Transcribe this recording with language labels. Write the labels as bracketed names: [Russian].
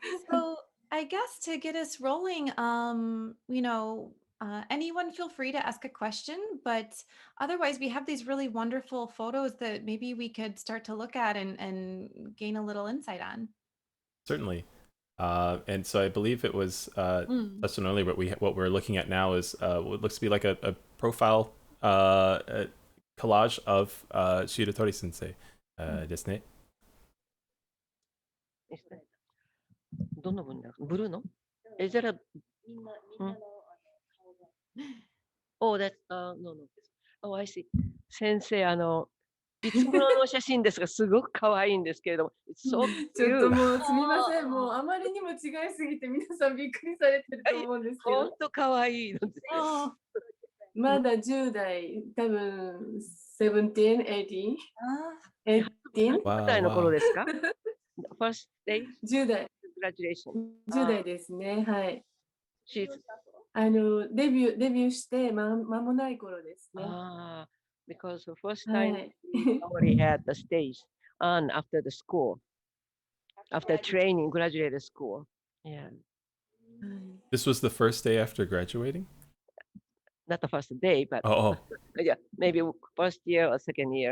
[English] So I guess to get us rolling, anyone feel free to ask a question, but otherwise we have these really wonderful photos that maybe we could start to look at and gain a little insight on. Certainly. And so I believe it was touched on earlier, but what we're looking at now is what looks to be like a profile collage of Shiratori sensei. [Japanese] ですね。どの分だブルーの [English] Is that a... Oh, that's... no. Oh, I see. [Japanese] 先生、いつ頃の写真ですが、すごく可愛いんですけれども。ちょっともうすみません。もうあまりにも違いすぎて皆さんびっくりされてると思うんですけど。本当可愛いのです。まだ10代、多分17、18。 18歳の頃ですか ? [English] First stage? [Japanese] 10代。 [English] Congratulations. [Japanese] 10代ですね。はい。デビューして間もない頃ですね。 [English] Because the first time we already had the stage on after the school, after training, graduated school. Yeah. This was the first day after graduating? Not the first day, but yeah, maybe first year or second year.